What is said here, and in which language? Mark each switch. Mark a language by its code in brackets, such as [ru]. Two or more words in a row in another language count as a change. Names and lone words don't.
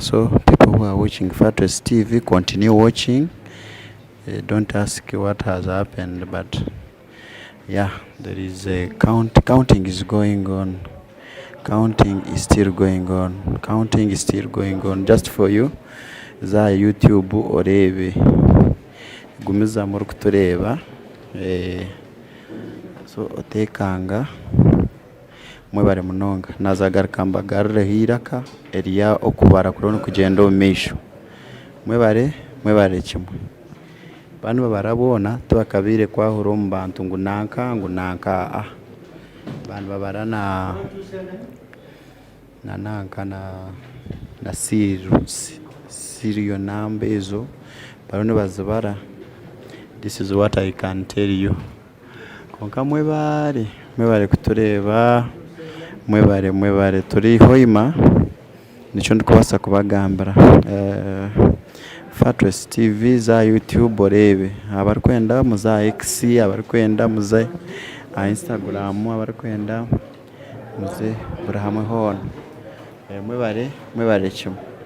[en] So people who are watching Fatres TV, continue watching. Don't ask what has happened, but yeah, there is a counting is going on. Counting is still going on. Counting is still going on. Just for you, [nyo] za YouTube orebe. Gumiza muri kutureba. So otekanga mwebare munonga nazagaruka mbagarure hiraka eriya okubara kurona kugenda omumisho mwebare kimwe banu barabona tubakabire kwahura mu bantu ngunanka bantu babara na nanka na serial number ezo barone bazibara. [en] This is what I can tell you. [nyo] Konka mwebare kutureba mwebare turi hoima nico ndikubasa kubagambira Fatres TV za YouTube orebe abarikwenda muza X abarikwenda muza Instagram abarikwenda muze burahamwe hono mwebare kimwe